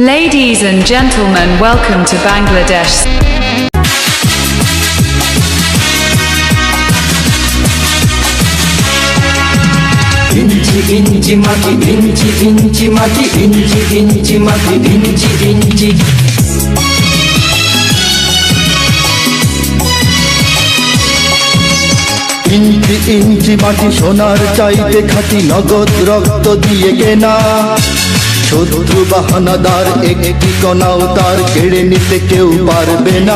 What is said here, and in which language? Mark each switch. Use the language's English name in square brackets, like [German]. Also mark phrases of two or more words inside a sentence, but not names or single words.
[English] Ladies and gentlemen, welcome to Bangladesh. [Bangla] ইঞ্চি ইঞ্চি মাটি, ইঞ্চি ইঞ্চি মাটি, ইঞ্চি ইঞ্চি মাটি, ইঞ্চি ইঞ্চি. ইঞ্চি ইঞ্চি মাটি সোনার চাইতে খাঁটি নগদ রক্ত দিয়ে কেনা শত্রু বাহানাদার একটি কণাও তার কেড়ে নিতে কেউ পারবে না।